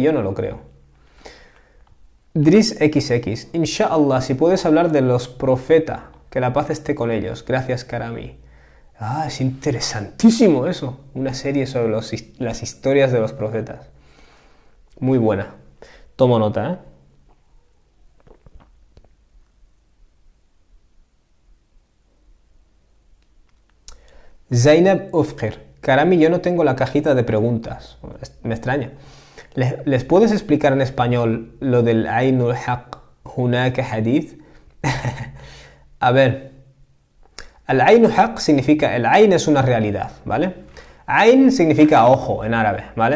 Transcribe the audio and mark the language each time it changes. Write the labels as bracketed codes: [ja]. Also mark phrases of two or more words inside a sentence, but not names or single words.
[es] Yo no lo creo. Driss XX. Inshallah, si puedes hablar de los profetas, que la paz esté con ellos. Gracias, Karami. Es interesantísimo eso. Una serie sobre las historias de los profetas. Muy buena. Tomo nota, ¿eh? Zainab Ufqir. Karami, yo no tengo la cajita de preguntas. Me extraña. ¿Les puedes explicar en español lo del [ar] العين حق هناك حديث? [es] A ver. El [ar] العين حق [es] significa... El Ain es una realidad, ¿vale? Ain significa ojo en árabe, ¿vale?